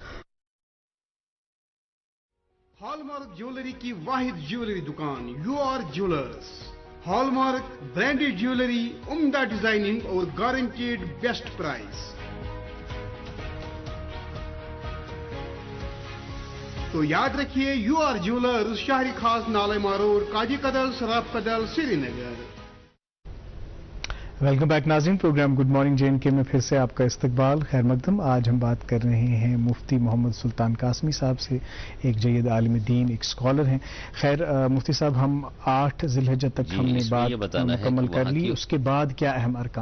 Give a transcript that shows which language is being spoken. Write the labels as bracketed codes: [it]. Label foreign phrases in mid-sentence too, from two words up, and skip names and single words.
[en] hallmark jewellery [ur] کی واحد جیولری دکان یو آر جیولرز. [en] hallmark branded jewellery, [ur] عمدہ ڈیزائننگ اور [en] guaranteed best price. [ur] تو یاد رکھیے یو آر جیولرز، شہری خاص نالے ماروڈ، کاجی کدل، سراب کدل، سری نگر. [en] welcome back [ur] ناظرین، پروگرام گڈ مارننگ جے اینڈ کے میں پھر سے آپ کا استقبال، خیر مقدم. آج ہم بات کر رہے ہیں مفتی محمد سلطان قاسمی صاحب سے، ایک جید عالم دین، ایک اسکالر ہیں. خیر مفتی صاحب، ہم 8 ذی الحجہ تک ہم نے بات مکمل کر لی، اس کے بعد کیا اہم ارکان؟